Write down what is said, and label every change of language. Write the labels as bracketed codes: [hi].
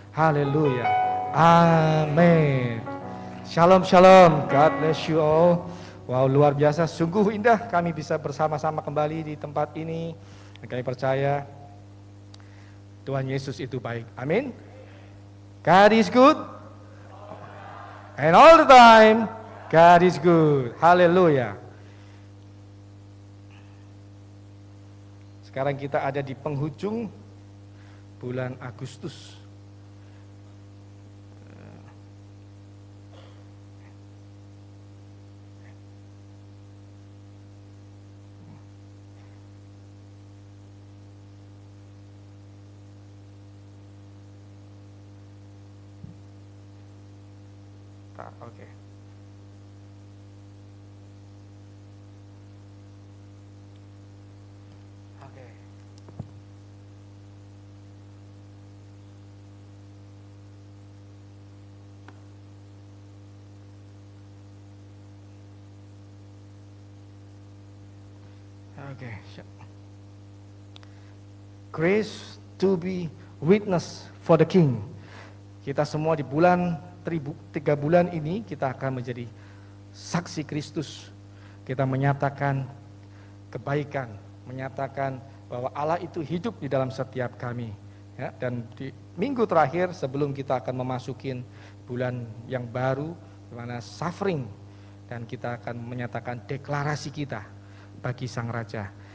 [id] Haleluya. Amin. Shalom, shalom. [en] God bless you all. [id] Wow, luar biasa. Sungguh indah kami bisa bersama-sama kembali di tempat ini. Dan kami percaya Tuhan Yesus itu baik. [en] Amin. God is good. And all the time, God is good. [id] Haleluya. Sekarang kita ada di penghujung bulan Agustus. Oke. Oke. Oke. [en] Grace to be witness for the King. [id] Kita semua di bulan 3 bulan ini kita akan menjadi saksi Kristus. Kita menyatakan kebaikan, menyatakan bahwa Allah itu hidup di dalam setiap kami. Ya, dan di minggu terakhir sebelum kita akan memasukin bulan yang baru, di mana suffering, dan kita akan menyatakan deklarasi kita bagi Sang Raja.